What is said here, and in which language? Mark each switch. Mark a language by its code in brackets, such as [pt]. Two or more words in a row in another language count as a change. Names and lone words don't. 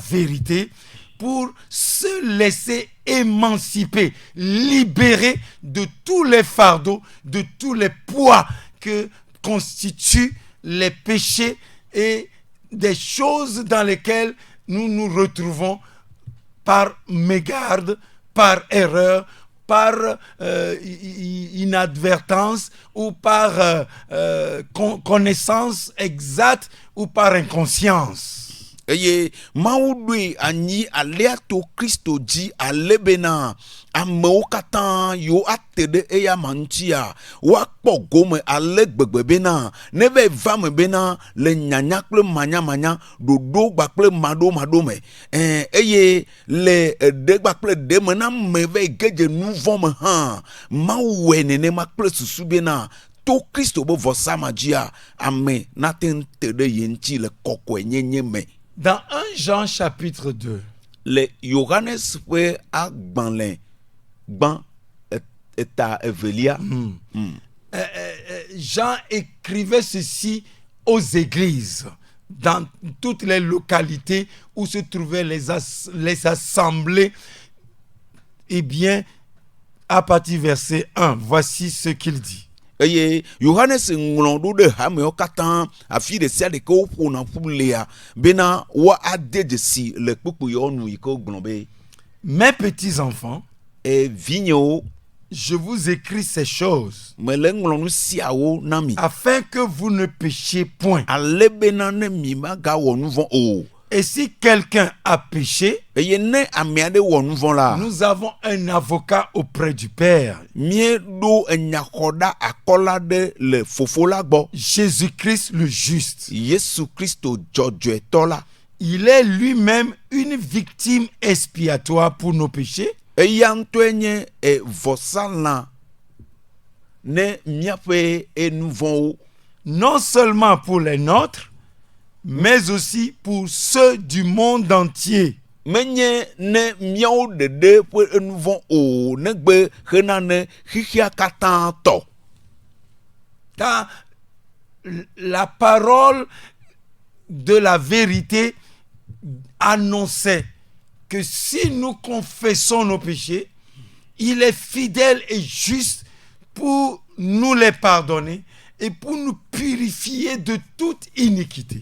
[fr] vérité pour se laisser émanciper, libérer de tous les fardeaux, de tous les poids que constituent les péchés et des choses dans lesquelles nous nous retrouvons par mégarde, par erreur, par inadvertance ou par connaissance exacte ou par inconscience. [ee] Eye Mawu ɖoe anyi alea to Kristo dzi ale bena amewo katã yiwo ate ɖe eya ma ŋutia woakpɔ gome ale gbegbe bena ne va va me bena le nyanya kple manyamanya ɖoɖo kpakple maɖomaɖo me eye le ɖe kpakple ɖe me na me va ge dze nu vɔ̃ me hã Mawu wɔe nenema kple susu bena to Kristo be vɔsa ma dzia ame nate ŋu te ɖe ye ŋuti le kɔkɔenyenye me. [fr] Dans 1 Jean chapitre 2, [ee] le Johannes ƒe agbalẽ gbã eta evelia. [fr] Jean écrivait ceci aux églises, dans toutes les localités où se trouvaient les assemblées. Eh bien, à partir du verset 1, voici ce qu'il dit. [ee] Eye Johannes ŋlɔ ɖo ɖe hamewo katã afi ɖe sia ɖe ke woƒona ƒu lea bena woade dzesi le kpukpuewo nu yi ke wogblɔ be. [fr] Mes petits enfants, [ee] vinyewo, [fr] je vous écris ces choses [ee] mele ŋlɔ nu siawo na mi [fr] afin que vous ne péchiez point. [ee] ale bena ne mi magawɔ nu vɔ̃ o. [fr] Et si quelqu'un a péché, [ee] eye ne ame aɖe wɔ nu vɔ̃ la, [fr] nous avons un avocat auprès du Père, [ee] míeɖo enyaxɔɖa akɔla ɖe le fofo la gbɔ, [fr] Jésus-Christ le juste. [ee] Yesu Kristo dzɔdzɔetɔ la. [fr] Il est lui-même une victime expiatoire pour nos péchés. [ee] Eya ŋutɔe nye vɔsalã ne míaƒe enu vɔ̃wo. [fr] Non seulement pour les nôtres, mais aussi pour ceux du monde entier. [ee] Menye ne míawo ɖeɖe ƒe enu vɔ̃ o, negbe hena ne xixia katã tɔ. [fr] Car la parole de la vérité annonçait que si nous confessons nos péchés, il est fidèle et juste pour nous les pardonner et pour nous purifier de toute iniquité.